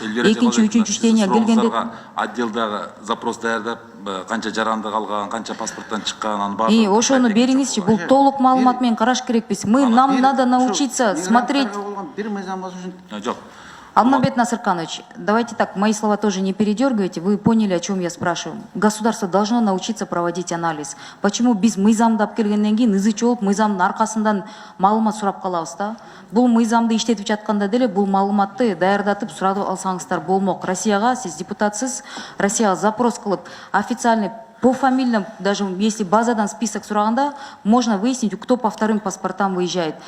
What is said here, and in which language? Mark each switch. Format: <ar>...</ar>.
<ky>Экинчи, үчүнчү чтение келгенде отделдагы запрос даярдап, канча жарандык алган, канча паспорттан чыккан, анын баардыгын ошону бериңизчи, бул толук маалымат менен караш керекпиз.</ky> <ru>Нам надо научиться смотреть.</ru> <ky>Бир мыйзам болсо жок.</ky> <ru>Алмамбет Насырканович, давайте так, мои слова тоже не передергивайте, вы поняли, о чем я спрашиваю. Государство должно научиться проводить анализ.</ru> <ky>Почему биз мыйзамды алып келгенден кийин ызычы болуп, мыйзамдын аркасынан маалымат сурап калабыз да? Бул мыйзамды иштетип жатканда деле бул маалыматты даярдатып сурап алсаңыздар болмок. Россияга, сиз депутатсыз, Россияга запрос кылып,</ky> <ru>официальный по фамилиям, даже если</ru> <ky>базадан</ky> <ru>список</ru> <ky>сураганда,</ky> <ru>можно выяснить, кто по вторым паспортам выезжает.</ru>